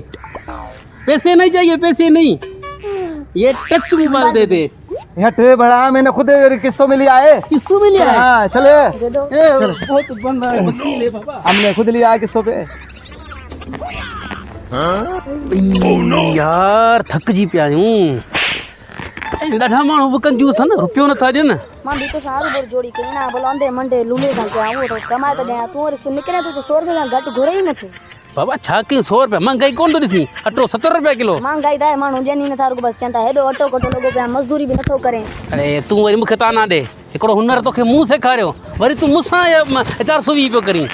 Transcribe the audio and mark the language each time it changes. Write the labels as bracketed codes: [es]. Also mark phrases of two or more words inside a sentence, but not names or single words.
[hi] पैसे नहीं चाहिए, पैसे नहीं, ये टच मोबाइल दे दे। हट बड़ा, मैंने खुद किस्तों में लिया है। किस्तों में लिया है? हाँ चले। बहुत बन रहा है, वकील है बाबा। हमने खुद लिया है किस्तों पे। यार थक जी पिया हूँ। [sd] ॾाढा माण्हू बि कंजूस आहिनि, रुपयो नथा ॾियनि। मां बि तो सारू बोल जोड़ी कई ना बोलांदे मंडे लूले सां के आऊं तो कमाए तो ॾियां तूं वरी निकिरे तो 100 रुपया खां घटि घुरे ई नथो। बाबा छा कयूं, 100 रुपया महांगाई कोन थो ॾिसी। अटो 70 रुपया किलो। महांगाई दाए माण्हू ॾियनि नथा, रुगो बसि चवनि था हेॾो अटो कटो लॻो पिया, मज़दूरी बि नथो करे। अरे तूं वरी मूंखे ताना ॾे, हिकिड़ो हुनर तोखे मूं सेखारियो, वरी तूं मूंसां 420 पियो करीं।